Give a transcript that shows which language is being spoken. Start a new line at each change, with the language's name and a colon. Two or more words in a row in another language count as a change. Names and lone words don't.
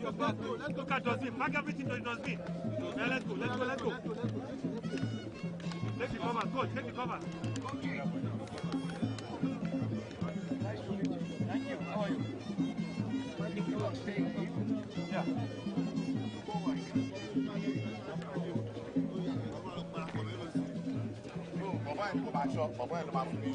English: Look at dustbin. Pack everything to the dustbin. Yeah, let's go. Take the cover. Go. Take the cover. Thank you. How are you? Yeah.
Yoruba: Bọ̀bọ̀ yẹn kò máa ṣọ́, bọ̀bọ̀ yẹn ló máa fún mi.